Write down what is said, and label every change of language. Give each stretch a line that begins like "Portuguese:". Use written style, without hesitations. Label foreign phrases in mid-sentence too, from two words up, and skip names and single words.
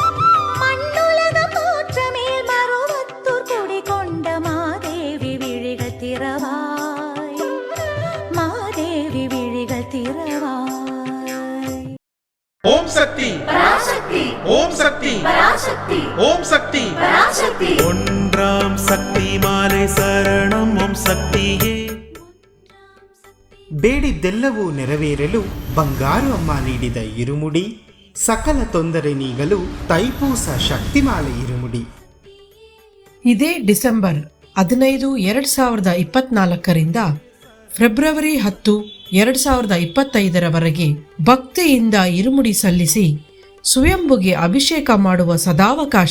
Tamil: மண்ணுலக போற்ற மேல் மருவத்தூர் குடி கொண்ட மாதேவி விழிகள் திறவா ஓம் சக்தி பராசக்தி ஓம் சக்தி பராசக்தி ஓம் சக்தி பராசக்தி ஒன்றாம் சக்தி மாலை சரணம் ಓಂ ಸಕ್ತಿಯೇ.
Kannada: ಬೇಡಿದ್ದೆಲ್ಲವೂ ನೆರವೇರಲು ಬಂಗಾರು ಅಮ್ಮ ನೀಡಿದ ಇರುಮುಡಿ, ಸಕಲ ತೊಂದರೆ ನೀಗಲು ತೈಪೂಸ ಶಕ್ತಿಮಾಲೆ ಇರುಮುಡಿ. ಇದೇ ಡಿಸೆಂಬರ್ 15, 2024ರಿಂದ ಫೆಬ್ರವರಿ 10, 2025ರವರೆಗೆ ಭಕ್ತಿಯಿಂದ ಇರುಮುಡಿ ಸಲ್ಲಿಸಿ ಸ್ವಯಂಭುಗೆ ಅಭಿಷೇಕ ಮಾಡುವ ಸದಾವಕಾಶ.